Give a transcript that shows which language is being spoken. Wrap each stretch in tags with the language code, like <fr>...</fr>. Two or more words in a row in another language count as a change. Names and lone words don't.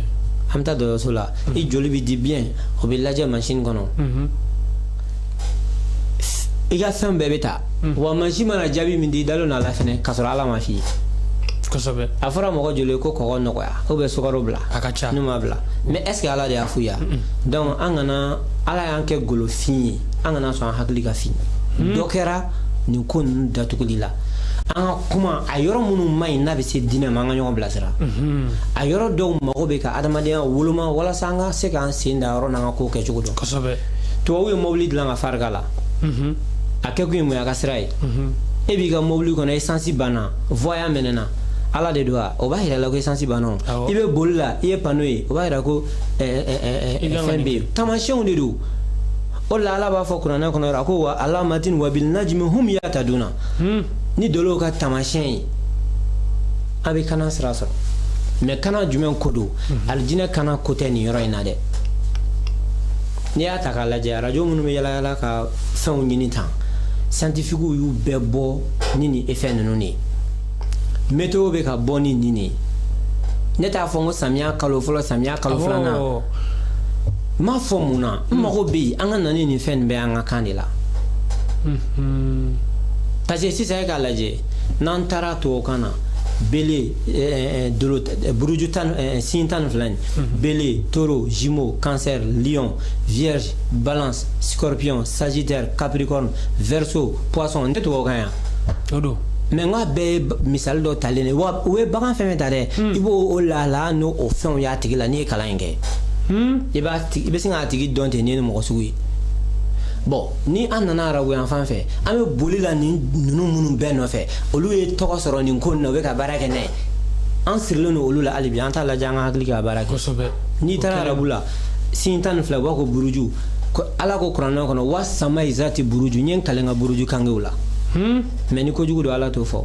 <bm>an bɛ taa dɔgɔtɔrɔso la i joli bɛ di bien o bɛ lajɛ machine kɔnɔ i ka fɛn bɛɛ bɛ ta wa machine mana jaabi min di i dalen n'a la fɛnɛ k'a sɔrɔ ala ma f'i ye kosɛbɛ a fɔra mɔgɔ joli ko kɔgɔ nɔgɔya</bm> <fr>ou bien</fr> <bm>sukaro bila a ka ca n'u ma bila</bm> <fr>mais est ce que</fr> <bm>ala de y'a f'u ye donc an kana ala y'an kɛ golofin ye an kana sɔn an hakili ka fin dɔ kɛra nin ko ninnu datuguli la an ka kuma a yɔrɔ minnu ma ɲi n'a bɛ se diinɛ ma an ka ɲɔgɔn bilasira a yɔrɔ dɔw mago bɛ ka adamadenya woloma walasa an ka se k'an sen da yɔrɔ n'an ka kow kɛcogo dɔn kosɛbɛ tubabu ye mobili dilan ka farika la a kɛ kun ye mun ye a ka sira ye e b'i ka mobili kɔnɔ essence banna voyant mɛnɛna ala de do wa o b'a yira la ko essence banna i bɛ boli la i ye panneau ye o b'a yira ko fɛn bɛ yen taamasiyɛnw de do o la ala b'a fɔ kuranɛ kɔnɔ a ko</bm> <ar>وعلامات وبالنجم هم</ar> <bm>yahtaduna ni dolow ka taamasiyɛn ye an bɛ kana sira sɔrɔ mais kana jumɛn ko do alijinɛ kana ko tɛ nin yɔrɔ in na dɛ n'i y'a ta k'a lajɛ radio minnu bɛ yala yala ka fɛnw ɲini tan scientifiques y'u bɛɛ bɔ ni nin effet ninnu de ye météo bɛ ka bɔ ni nin de ye ne t'a fɔ n ko samiya kalo fɔlɔ samiya kalo filanan n m'a fɔ mun na n mago bɛ yen an ka na ni nin fɛn nin bɛɛ an ka kan de la parce que sisan e k'a lajɛ n'an taara tubabukan na Bélier, buruju signe tan fila nin</bm> <fr>Bélier, Taureau, Gémeaux, Cancer, Lion, Vierge, Balance, Scorpion, Sagittaire, Capricorne, Verseau, Poisson</fr> <bm>n tɛ tubabukan yan mais n ka bɛɛ ye misali dɔ talen de wa u ye bagan fɛn fɛn ta dɛ i b'o o lahala n'o fɛnw y'a tigi la n'i ye kalan in kɛ i bɛ se k'a tigi dɔn ten n'i ye mɔgɔ sugu ye bon ni an nana arabu yan fan fɛ an bɛ boli la nin ninnu minnu bɛɛ nɔfɛ olu ye tɔgɔ sɔrɔ nin ko nin na u bɛ ka baara kɛ n'a ye an sirilen don olu la hali bi an t'a lajɛ an ka hakili ka baara kɛ n'i taara arabu la signe tan ni fila u b'a ko buruju ala ko kuranɛ kɔnɔ</bm> <ar>والسماء ذات البروج</ar> <bm>n ye n kalan ka buruju kangew la mais ni kojugu don ala t'o fɔ</bm>